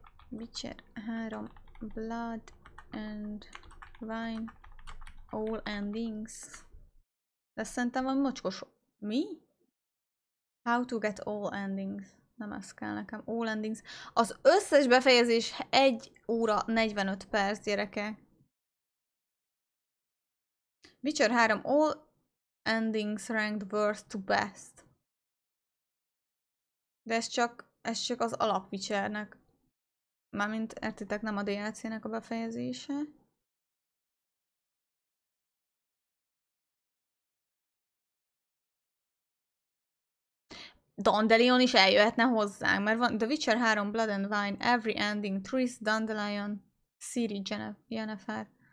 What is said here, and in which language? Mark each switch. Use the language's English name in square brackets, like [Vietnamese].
[English] Witcher 3, blood and wine, all endings. [Hungarian] De szerintem van mocskos. Mi? [English] How to get all endings. [Hungarian] Nem ez kell nekem. [English] All endings. [Hungarian] Az összes befejezés 1 óra 45 perc, gyerekek. [English] Witcher 3, all endings ranked worst to best. [Hungarian] De ez csak az alap Witchernek. Mármint értitek, nem a DLC-nek a befejezése. Dandelion is eljöhetne hozzánk, mert van The Witcher 3, Blood and Wine, Every Ending, Triss, Dandelion, Ciri, Yennefer.